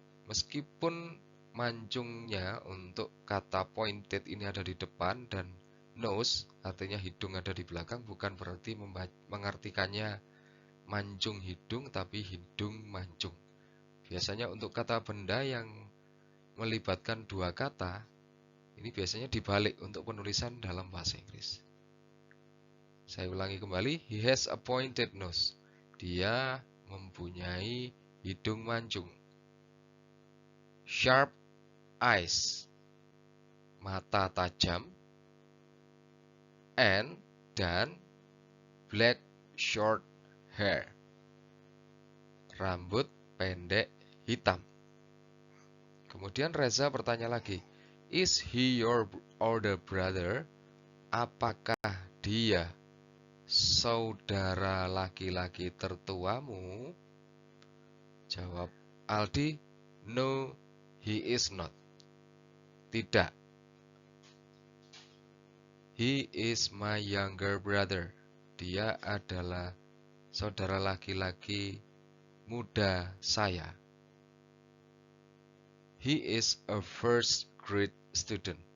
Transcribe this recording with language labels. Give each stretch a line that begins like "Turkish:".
Indonesian: Meskipun mancungnya untuk kata pointed ini ada di depan dan nose artinya hidung ada di belakang, bukan berarti mengartikannya mancung hidung, tapi hidung mancung. Biasanya untuk kata benda yang melibatkan dua kata, ini biasanya dibalik untuk penulisan dalam bahasa Inggris. Saya ulangi kembali,
English: he has a pointed nose.
Indonesian: Dia mempunyai hidung mancung.
English: Sharp eyes,
Indonesian: mata tajam,
English: and
Indonesian: dan
English: black short hair,
Indonesian: rambut pendek hitam. Kemudian Reza bertanya lagi,
English: is he your older brother?
Indonesian: Apakah dia saudara laki-laki tertuamu? Jawab Aldi,
English: no, he is not.
Indonesian: Tidak.
English: He is my younger brother.
Indonesian: Dia adalah saudara laki-laki muda saya.
English: He is a first grade student.